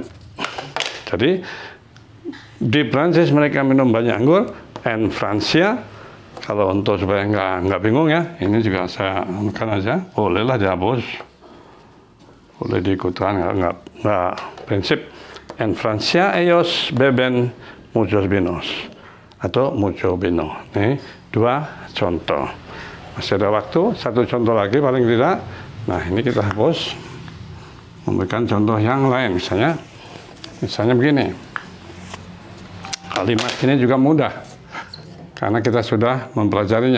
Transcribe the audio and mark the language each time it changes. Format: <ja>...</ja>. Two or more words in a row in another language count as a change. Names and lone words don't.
<id>Jadi di Prancis mereka minum banyak anggur,</id> <es>en Francia.</es> <id>Kalau untuk supaya nggak bingung ya, ini juga saya anukan aja, bolehlah dihapus, boleh diikutkan, nggak prinsip.</id> <es>En Francia ellos beben muchos vinos atau mucho vino.</es> <id>Ini 2 contoh. Masih ada waktu, 1 contoh lagi paling tidak. Nah ini kita hapus, memberikan contoh yang lain, misalnya begini. Kalimat ini juga mudah, karena kita sudah mempelajarinya.</id>